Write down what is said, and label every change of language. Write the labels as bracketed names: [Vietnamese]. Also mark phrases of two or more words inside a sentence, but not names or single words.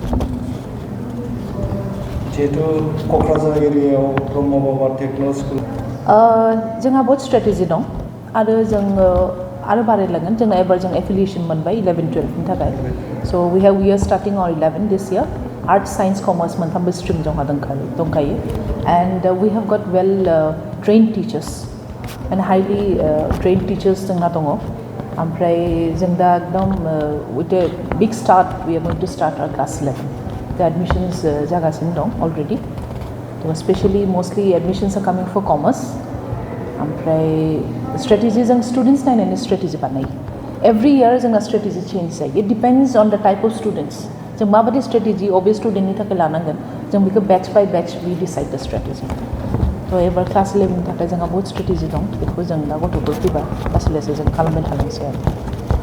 [Bodo] जिहेतु क'क्राझार एरियायाव ब्रह्म बाबा टेक्न' स्कुल जोंहा बहुत स्ट्रेटेजि दं आरो जोङो आरो बारायलांगोन जोंना एबार जों एफिलिएसन मोनबाय 11-12नि थाखाय [English] so we are starting our 11 this year arts science commerce [Bodo] मोनथामबो स्ट्रिम जोंहा दंखायो एन्ड [English] we have got well trained teachers and highly trained teachers एन्ड हाइलि ट्रेन्ड टिचार्स [Bodo] जोंना दङ ओमफ्राय जों दा एकदम [English] with a big start we are going to start our class 11 [Bodo] दा एडमिसन्स जागासिनो दं [English] already specially mostly admissions are coming for commerce [Bodo] ओमफ्राय स्ट्रेटेजि जों स्टुडेन्ट्स नायनानै स्ट्रेटेजि बानायो [English] every year [Bodo] जोंना स्ट्रेटेजि चेन्ज जायो [English] it depends on the type of students [Bodo] जों माबायदि स्ट्रेटेजि अबे स्टुडेन्टनि थाखाय लानांगोन जों बेखौ [English] batch by batch we decide the strategy [Bodo] थ' एबार क्लास 11नि थाखाय जोंहा बहुत स्ट्रेटेजि दं बेखौ जों दा गथ'फोर फैबा लासै लासै जों खालामबाय थालांसै आरो